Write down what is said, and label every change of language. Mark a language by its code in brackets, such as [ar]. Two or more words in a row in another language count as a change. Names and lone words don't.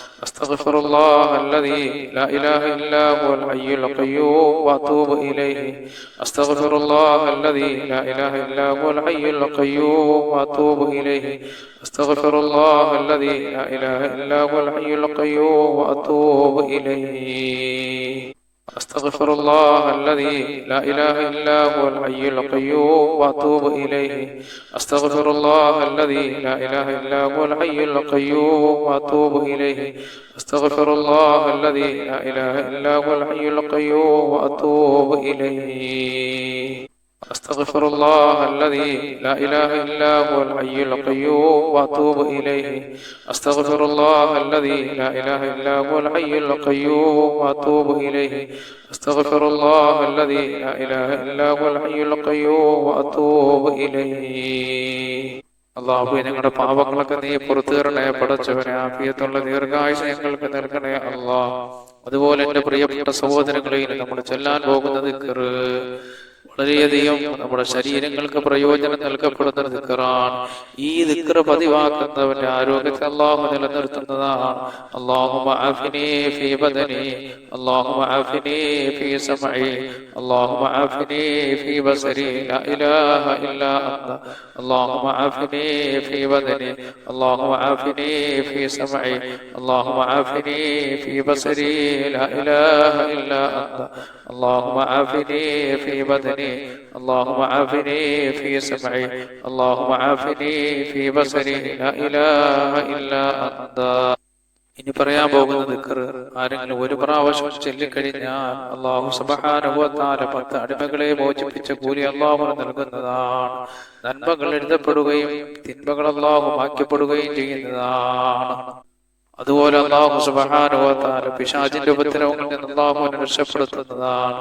[ar] أستغفر الله الذي لا إله إلا هو الحي القيوم وأتوب إليه. أستغفر الله الذي لا إله إلا هو الحي القيوم وأتوب إليه. أستغفر الله الذي لا إله إلا هو الحي القيوم وأتوب إليه. أستغفر الله الذي لا إله إلا هو الحي القيوم وأتوب إليه. أستغفر الله الذي لا إله إلا هو الحي القيوم وأتوب إليه. أستغفر الله الذي لا إله إلا هو الحي القيوم وأتوب إليه. أستغفر الله الذي لا إله إلا هو الحي القيوم وأتوب إليه. أستغفر الله الذي لا إله إلا هو الحي القيوم وأتوب إليه. أستغفر الله الذي لا إله إلا هو الحي القيوم وأتوب إليه. [ml] അല്ലാഹു ഞങ്ങളുടെ പാപങ്ങളൊക്കെ നീ പുറത്തു തരണേ പടച്ചവനെ. ആഫിയത്തുള്ള ദീർഘായുസ്സ് ഞങ്ങൾക്ക് നൽകണേ അല്ലാഹ്. അതുപോലെ എന്റെ പ്രിയപ്പെട്ട സഹോദരങ്ങളെ, നമ്മൾ ചൊല്ലാൻ പോകുന്ന ദിക്ർ വളരെയധികം നമ്മുടെ ശരീരങ്ങൾക്ക് പ്രയോജനം നൽകപ്പെടുന്ന ദിക്റാണ്. ഈ ദിക്ർ പതിവാക്കുന്നവന്റെ ആരോഗ്യത്തെ അല്ലാഹു നിലനിർത്തുന്നതാണ്. [ar] اللهم عافني في بدني، اللهم عافني في سمعي، اللهم عافني في بصري، لا إله إلا أنت. اللهم عافني في بدني، اللهم عافني في سمعي، اللهم عافني في بصري، لا إله إلا أنت. اللهم عافني في بدني، اللهم عافني في سمعي، اللهم عافني في بصري، لا إله إلا أنت. [ml] ഇനി പറയാൻ പോകുന്ന ദിക്ർ ആരെങ്കിലും ഒരു പ്രാവശ്യം ചൊല്ലിക്കഴിഞ്ഞാൽ അല്ലാഹു [ar] سبحانه وتعالى [ml] 10 അടിമകളെ മോചിപ്പിച്ച കൂലി അല്ലാഹു നൽകുന്നതാണ്. നന്മകൾ എഴുതപ്പെടുകയും തിന്മകൾ അല്ലാഹു മായ്ക്കപ്പെടുകയും ചെയ്യുന്നതാണ്. അതുപോലെ അല്ലാഹു [ar] سبحانه وتعالى [ml] പിശാചിന്റെ ഉപദ്രവങ്ങളിൽ നിന്ന് അല്ലാഹുവിനെ രക്ഷപ്പെടുത്തുന്നതാണ്.